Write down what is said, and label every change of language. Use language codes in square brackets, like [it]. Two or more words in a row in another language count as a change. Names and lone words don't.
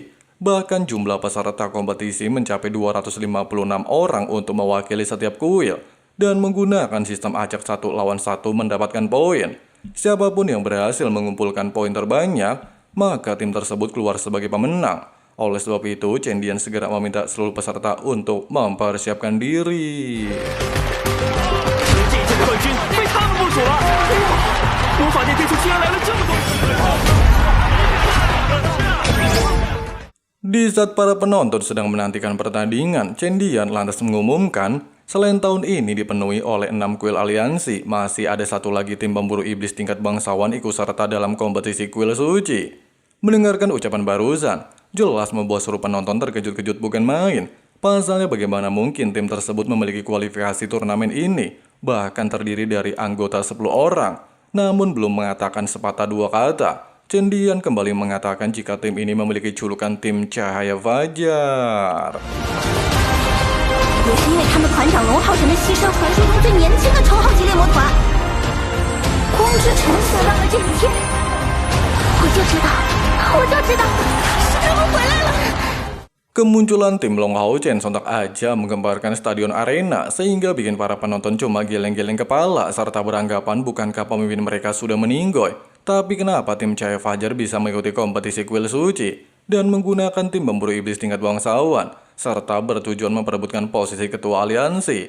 [id] Bahkan jumlah peserta kompetisi mencapai 256 orang untuk mewakili setiap kuil dan menggunakan sistem acak 1 lawan 1 mendapatkan poin. Siapapun yang berhasil mengumpulkan poin terbanyak, maka tim tersebut keluar sebagai pemenang. Oleh sebab itu, Chen Dian segera meminta seluruh peserta untuk mempersiapkan diri. [zh] 这届冠军非他们莫属了！魔法殿对出居然来了这么多！ [id] Di saat para penonton sedang menantikan pertandingan, Chen Dian lantas mengumumkan, selain tahun ini dipenuhi oleh 6 kuil aliansi, masih ada satu lagi tim pemburu iblis tingkat bangsawan ikut serta dalam kompetisi kuil suci. Mendengarkan ucapan barusan, jelas membuat seluruh penonton terkejut-kejut bukan main. Pasalnya bagaimana mungkin tim tersebut memiliki kualifikasi turnamen ini, bahkan terdiri dari anggota 10 orang, namun belum mengatakan sepatah dua kata. Chen Dian kembali mengatakan jika tim ini memiliki julukan tim Cahaya Fajar. [zh] 也是因为他们团长龙浩辰的牺牲，传说中最年轻的头号级猎魔团，光之城想到了这一天，我就知道是他们回来了。 [id] Kemunculan tim Long Hao Chen sontak aja menggemparkan stadion arena sehingga bikin para penonton cuma geleng-geleng kepala serta beranggapan bukankah pemimpin mereka sudah meninggoy. Tapi kenapa tim Cahaya Fajar bisa mengikuti kompetisi kuil suci dan menggunakan tim pemburu iblis tingkat bangsawan serta bertujuan memperebutkan posisi ketua aliansi?